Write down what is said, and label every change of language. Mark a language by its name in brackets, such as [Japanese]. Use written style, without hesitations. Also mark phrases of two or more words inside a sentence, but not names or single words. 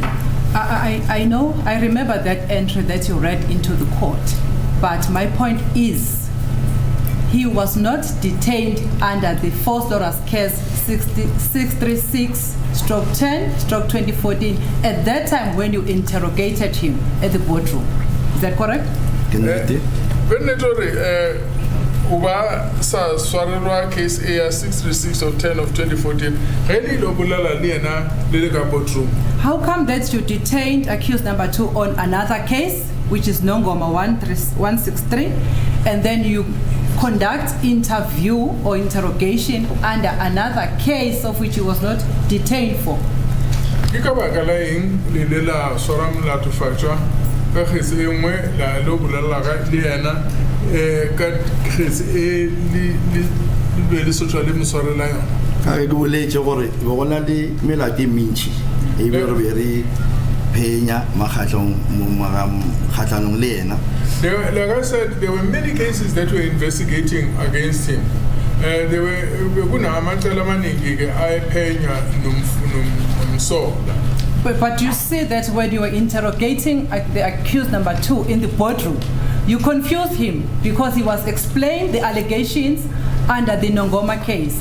[English] I know, I remember that entry that you read into the court, but my point is he was not detained under the Foslorus case 636/10/2014 at that time when you interrogated him at the boardroom. Is that correct? [Northern Sotho] Uba sa swarelwa case A 636 of 10 of 2014. [English] How come that you detained accused number 2 on another case, which is Nongoma 163, and then you conduct interview or interrogation under another case of which he was not detained for? [Northern Sotho] ke ka baka la eng le le la swara molatofatšwa ka kgetse e nngwe la lo bolela ga le yena ka kgetse e le le sotšwa le moswarela yona ka ke boletše gore be go na le melato e mentši e be re be re phenya kgatlhanong le yena. [English] Like I said, there were many cases that were investigating against him. There were But you see that when you were interrogating the accused number 2 in the boardroom, you confused him because he was explaining the allegations under the Nongoma case.